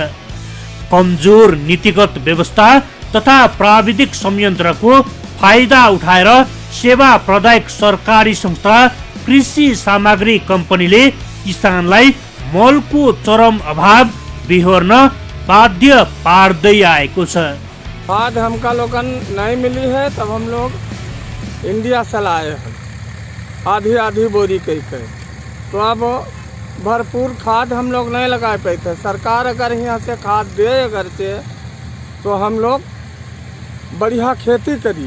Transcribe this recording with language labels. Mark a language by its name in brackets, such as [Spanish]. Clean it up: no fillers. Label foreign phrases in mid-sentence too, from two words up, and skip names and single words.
[Nepali] कमजोर नीतिगत व्यवस्था तथा प्राविधिक संयन्त्रको फाइदा उठाएर सेवा प्रदायक सरकारी संस्था कृषि सामग्री कम्पनीले किसानलाई मलको चरम अभाव बिहोर्न बाध्य पार्दै आएको छ। [Awadhi] खाद हमका लोगन नहीं मिली है, तब हम लोग इंडिया से लाए हैं आधी आधी बोरी कह। तो अब भरपूर खाद हम लोग नहीं लगा पाए थे। सरकार अगर यहाँ से खाद दे करते तो हम लोग बढ़िया खेती करी।